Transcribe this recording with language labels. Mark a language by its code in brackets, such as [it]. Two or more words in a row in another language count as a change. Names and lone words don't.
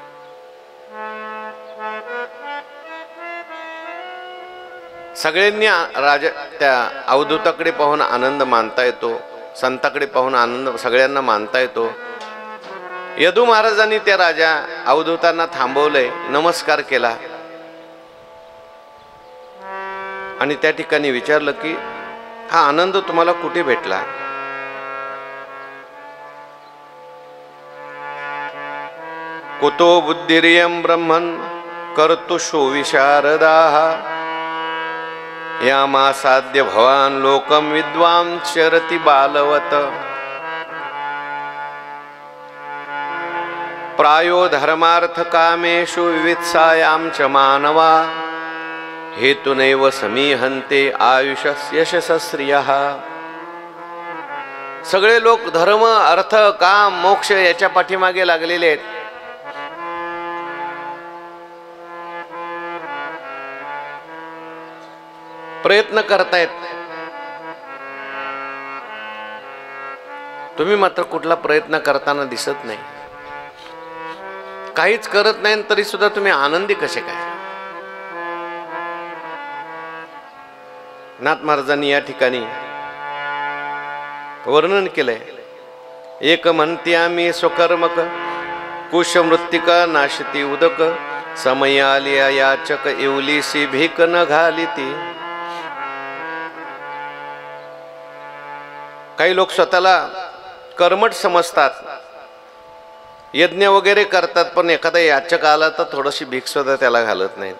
[mr] सगळ्यांनी त्या अवधूताकडे पाहून आनंद मानता येतो, संताकडे पाहून आनंद सगळ्यांना मानता येतो. यदू महाराजांनी त्या राजा अवधूतांना थांबवलंय, नमस्कार केला आणि त्या ठिकाणी विचारलं की हा आनंद तुम्हाला कुठे भेटला? [sa] कुतो बुद्धिरियं ब्रह्मन् कर्तुषु विशारदाः यामासाद्य भवान् लोकं विद्वां चरति बालवत् प्रायो धर्मार्थ कामेषु विवित्सायां च मानवा हेतुनैव समीहन्ते आयुषस्य यशस्श्रियः. [mr] सगळे लोक धर्म, अर्थ, काम, मोक्ष याच्या पाठीमागे लागलेले आहेत. प्रयत्न करतायत, तुम्ही मात्र कुठला प्रयत्न करताना दिसत नाही. काहीच करत नाही तरी सुद्धा तुम्ही आनंदी कसे काय? नाथ महाराजांनी या ठिकाणी वर्णन केलंय. एक म्हणते आम्ही स्वकर्मक, कुश मृत्तिका नाशती उदक, समय आलिया याचक एवलीसी भीक न घालिती. काही लोक स्वतःला कर्मठ समजतात, यज्ञ वगैरे करतात, पण एखादा याचक आला तर थोडीशी भीक सुद्धा त्याला घालत नाहीत.